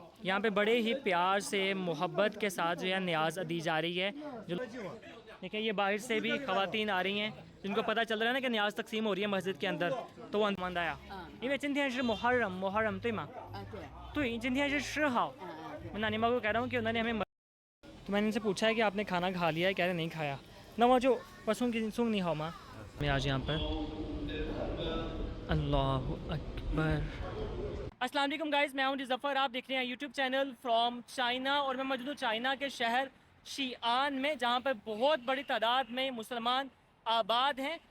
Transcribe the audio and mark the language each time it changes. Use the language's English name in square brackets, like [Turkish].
[Hindi] यहाँ पे बड़े ही प्यार से मोहब्बत के साथ जो है न्याज दी जा रही है। जो देखिए ये बाहर से भी ख़वातीन आ रही हैं जिनको पता चल रहा है ना कि न्याज तकसीम हो रही है मस्जिद के अंदर, तो वो अंदर आया। [Chinese] 因为今天是 मुहर्रम 对吗？对，今天是10号。 [Hindi] मैं नानिमा को कह रहा हूँ कि उन्होंने हमें तो मैंने इनसे पूछा है कि आपने खाना खा लिया है, कह रहे नहीं खाया ना। वो जो पसुंग की सुंग नहीं हो माँ मैं आज यहाँ पर अल्लाह अकबर। अस्सलाम वालेकुम गाइस, मैं हूं ज़फ़र, आप देख रहे हैं यूट्यूब चैनल फ्रॉम चाइना और मैं मौजूद हूँ चाइना के शहर शीआन में, जहां पर बहुत बड़ी तादाद में मुसलमान आबाद हैं।